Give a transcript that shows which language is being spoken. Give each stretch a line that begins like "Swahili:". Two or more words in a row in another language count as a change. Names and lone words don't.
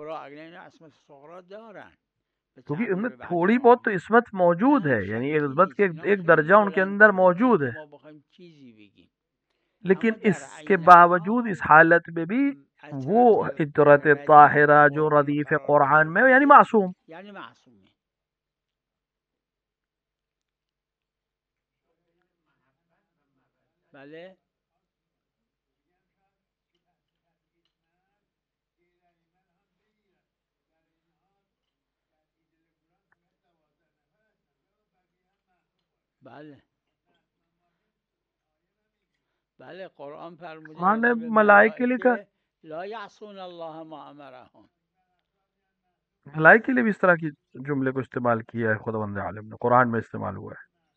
Urdu: کیونکہ ان میں تھوڑی بہت تو عصمت موجود ہے، یعنی عصمت کے ایک درجہ ان کے اندر موجود ہے. لیکن اس کے باوجود اس حالت میں بھی وہ عطرت طاہرہ جو ردیف قرآن میں یعنی معصوم.
Persian: بله بله بله قرآن فرموده
Urdu: ملائکہ لکھا
Arabic: لا یعصون الله ما امرهم.
Urdu: ملائکہ کے لیے بھی اس طرح کی جملے کو استعمال کیا ہے خداوند عالم نے، قرآن میں استعمال ہوا ہے.